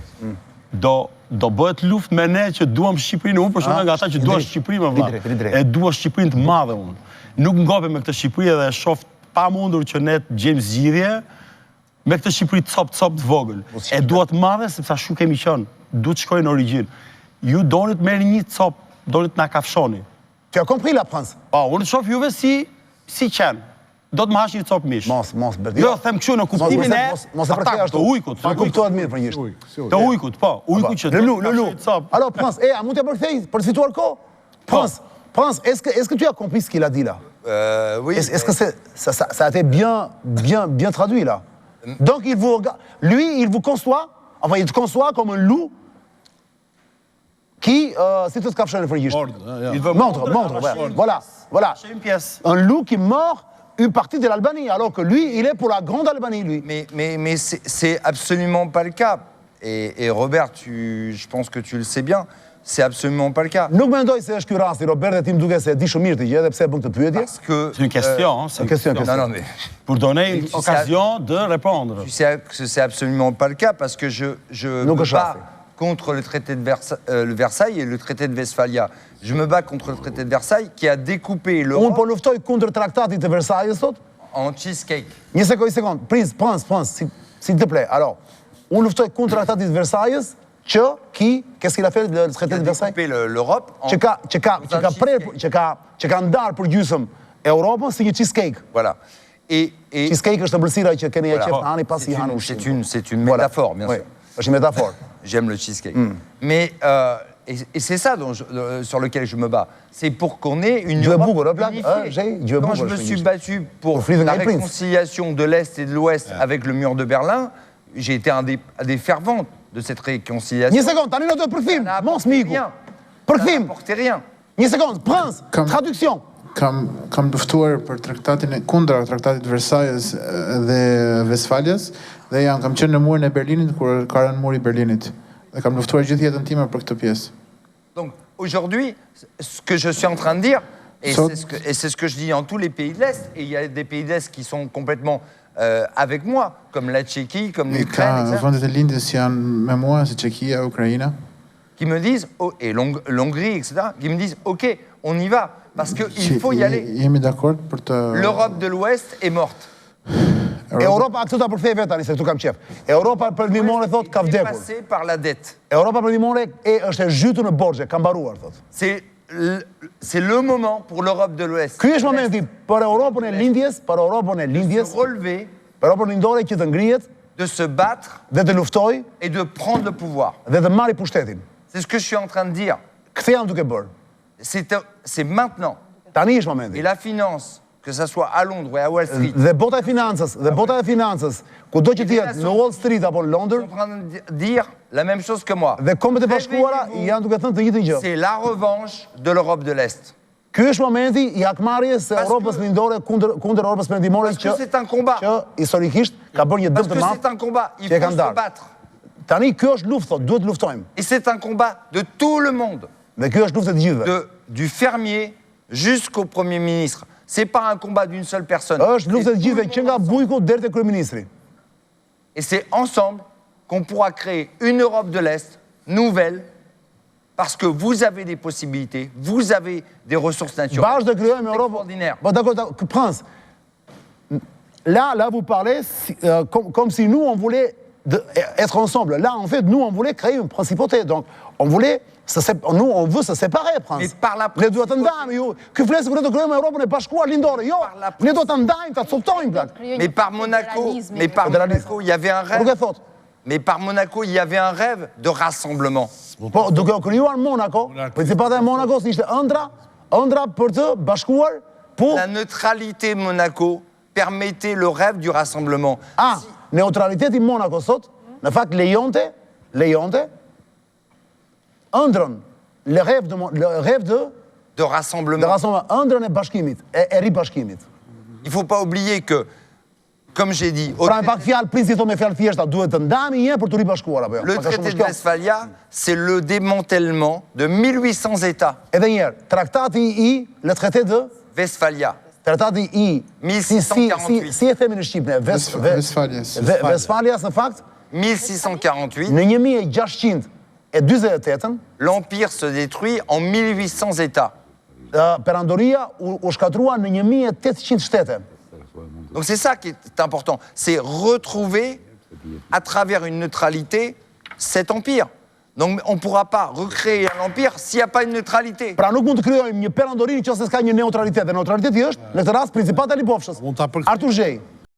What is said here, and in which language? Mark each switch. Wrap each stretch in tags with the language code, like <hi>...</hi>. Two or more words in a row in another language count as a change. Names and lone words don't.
<sq>Do bëhet luft me ne që duam Shqipërinë, unë përshënë nga ata që duam Shqipërinë më vla. E duam Shqipërinë të madhe unë. Nuk ngope me këtë Shqipëri edhe shoft pa mundur që ne të gjejmë zgjidhje me këtë Shqipëri cop të vogël. E duat madhe sepse ashtu kemi qenë. Duhet shkojnë në origjinë. Ju donit merri një cop, donit na kafshoni.</sq> <fr>Tu as compris la France?</fr> <sq>Po, unë shoh juve si qenë. Do të më hash një cop mish. Mos, Berdi. Jo, them kështu në kuptimin e mos e përkthej ashtu. Të ujkut. Ta kuptohet mirë për njështë. Të ujkut, po. Ujkut që Lulu. Alors, France, a mund të përkthej për situar kohë?</sq> <fr>France, est-ce que tu as compris ce qu'il a dit là? Oui. Est-ce que ça a été bien traduit là? Donc, lui, il vous conçoit, enfin, il te conçoit comme un loup qui, si tu te capches le frigiste. Montre, voilà. Un loup qui mord une partie de l'Albanie, alors que lui, il est pour la grande Albanie, lui. Mais c'est absolument pas le cas. Et Robert, je pense que tu le sais bien, c'est absolument pas le cas.</fr> <sq>Nuk mendoj se është ky rasti, Robert, dhe ti më duket se e di shumë mirë të gjë, edhe pse e bën këtë pyetje.</sq> <fr>Parce que c'est une question, c'est une question. Non, mais pour donner une occasion de répondre. Tu sais que c'est absolument pas le cas parce que je me bats contre le traité de Versailles et le traité de Westphalia. Je me bats contre le traité de Versailles qui a découpé l'Europe.</fr> <sq>Unë po luftoj kundër traktatit të Versailles sot.</sq> <fr>En cheesecake.</fr> <sq>Një sekond,</sq> <fr>Prince, s'il te plaît. Alors,</fr> <sq>unë luftoj kundër traktatit të Versailles</sq> <fr>qu'est-ce qu'il a fait le traité de Versailles? Qui a découpé l'Europe en...</fr> <sq>Që ka ndarë për gjysmë Europën si një cheesecake.</sq> <fr>Voilà. Et</fr> <sq>cheesecake është ëmbëlsira që keni e qef të hani pas i hanë ushqim.</sq> <fr>C'est une métaphore, bien sûr. C'est une métaphore. J'aime le cheesecake. Mais, et c'est ça sur lequel je me bats. C'est pour qu'on ait une Europe unifiée. Quand je me suis battu pour la réconciliation de l'Est et de l'Ouest avec le mur de Berlin, j'ai été un des fervents de cette réconciliation.</fr> <sq>Një sekond, tani në do të përthim, mos miku. Përthim.</sq> <fr>Ça n'apporte rien.</fr> <sq>Një sekond, Prince, traduction. Kam luftuar për kundra traktatit Versailles dhe Westfalias dhe kam qenë në murin e Berlinit kur ka rënë muri i Berlinit. Dhe kam luftuar gjithë jetën time për këtë pjesë.</sq> <fr>Donc aujourd'hui, ce que je suis en train de dire, et c'est ce que je dis dans tous les pays de l'Est, et il y a des pays de l'Est qui sont complètement avec moi, comme la Tchéquie, comme l'Ukraine,</fr> <sq>vendet e lindjes janë me mua, si Tchéquia, Ukraina,</sq> <fr>qui me disent, et l'Hongrie, etc., qui me disent, ok, on y va, parce qu'il faut y aller. L'Europe de l'Ouest est morte.</fr> <sq>Europa, këtu ta përkthej vetë tani se këtu kam qef. Europa përndimore thot ka vdekur.</sq> <fr>Passé par la dette.</fr> <sq>Europa përndimore është e zhytur në borxhe, ka mbaruar thot.</sq> <fr>C'est le moment pour l'Europe de l'Ouest.</fr> <sq>Ky është momenti për Europën e lindjes,</sq> <fr>de se relever,</fr> <sq>për Europën lindore që të ngrihet,</sq> <fr>de se battre,</fr> <sq>dhe të luftoj,</sq> <fr>et de prendre le pouvoir.</fr> <sq>Dhe të marrë pushtetin.</sq> <fr>C'est ce que je suis en train de dire.</fr> <sq>Këtë jam duke bërë.</sq> <fr>C'est maintenant.</fr> <sq>Tani është momenti.</sq> <fr>Et la finance, que ça soit à Londres ou à Wall Street.</fr> <sq>Dhe bota e financës, kudo që t'jetë në Wall Street apo në Londër,</sq> <fr>sont en train de dire la même chose que moi.</fr> <sq>Dhe kombet e bashkuara janë duke thënë të njëjtën gjë.</sq> <fr>C'est la revanche de l'Europe de l'Est.</fr> <sq>Ky është momenti i hakmarrjes së Europës lindore kundër Europës perëndimore që historikisht ka bërë një dëm të madh.</sq> <fr>C'est un combat, il faut se battre.</fr> <sq>Tani ky është luftë, duhet luftojmë.</sq> <fr>Et c'est un combat de tout le monde.</fr> <sq>Dhe ky është luftë e të gjithëve.</sq> <fr>Du fermier jusqu'au Premier ministre. C'est pas un combat d'une seule personne.</fr> <sq>Është luftë e të gjithëve, që nga bujku deri te kryeministri.</sq> <fr>Et c'est ensemble qu'on pourra créer une Europe de l'Est nouvelle, parce que vous avez des possibilités, vous avez des ressources naturelles.</fr> <sq>Bashkë të krijojmë Europë.</sq> <fr>Bon, d'accord, Prince. Là, vous parlez comme si nous, on voulait être ensemble. Là, en fait, nous, on voulait créer une principauté. Donc, on veut se séparer, Prince. Mais par la</fr> <sq>ne duhet të ndajmë ju. Ky flet kur do krijojmë Europën e bashkuar lindore. Jo, ne do ta ndajmë, ta coptojmë plak.</sq> <fr>Mais par Monaco, il y avait un rêve. Mais par Monaco, il y avait un rêve de rassemblement.</fr> <sq>Po, duke u krijuar Monaco, Principata e Monakos ishte ëndra për të bashkuar, po.</sq> <fr>La neutralité Monaco permettait le rêve du rassemblement.</fr> <sq>Neutraliteti Monaco sot, në fakt lejonte lejonte ëndrën,</sq> <fr>le rêve de rassemblement,</fr> <sq>ëndrën e bashkimit, e ribashkimit.</sq> <fr>Il faut pas oublier que, comme j'ai dit,</fr> <sq>Pra me pak fjalë, princi thot me fjalë thjeshta, duhet të ndami një për të ribashkuar apo jo.</sq> <fr>Le traité de Westphalia, c'est le démantèlement de 1800 États.</fr> <sq>Edhe një herë, traktati i</sq> <fr>le traité de</fr> <sq>Westphalia. Tratati i 1648. Si e themi në Shqipëne? Westfalias në fakt 1648. Në 1648</sq> <fr>l'Empire se détruit en 1800 États.</fr> <sq>Perandoria u shkatrua në 1800 shtete.</sq> <fr>Donc c'est ça qui est important, c'est retrouver à travers une neutralité cet empire. Donc on ne pourra pas recréer un empire s'il n'y a pas une neutralité.</fr> <sq>Pra nuk mund të krijojmë një perandori nëse s'ka një neutralitet. Dhe neutraliteti është në këtë rast Principati i Lipovshës. Artur Zhej.</sq>